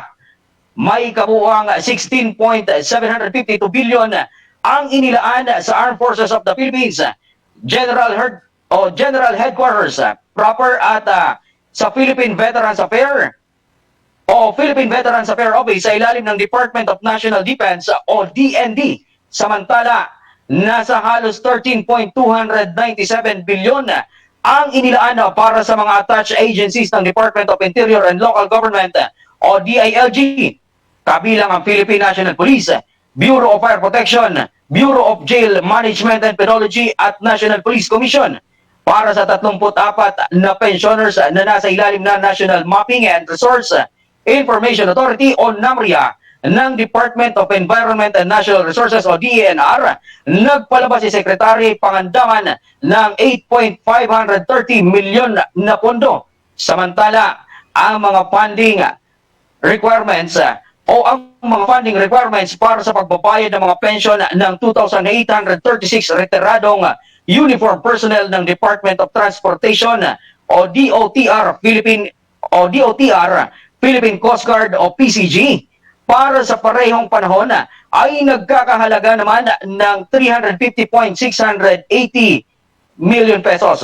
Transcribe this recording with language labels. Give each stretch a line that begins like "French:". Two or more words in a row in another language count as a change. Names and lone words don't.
Filipino: May kabuuang 16.752 billion ang inilaan sa Armed Forces of the Philippines General Headquarters proper at sa Philippine Veterans Affairs Office sa ilalim ng Department of National Defense o DND. Samantala, nasa halos 13.297 bilyon ang inilaan para sa mga
English: attached agencies
Filipino: ng Department of Interior and Local Government o DILG, kabilang ang Philippine National Police, Bureau of Fire Protection, Bureau of Jail Management and Penology at National Police Commission para sa 34 na pensioners na nasa ilalim ng National Mapping and Resource Information Authority o NAMRIA ng Department of Environment and Natural Resources o DENR. Nagpalabas si Secretary Pangandaman ng 8.530 milyon na pondo. Samantala, ang mga
English: funding requirements
Filipino: para sa pagbabayad ng mga pension ng 2,836 retiradong
English: uniform personnel
Filipino: ng Department of Transportation o DOTR, Philippine Coast Guard o PCG para sa parehong panahon ay nagkakahalaga naman ng 350.680
English: million pesos.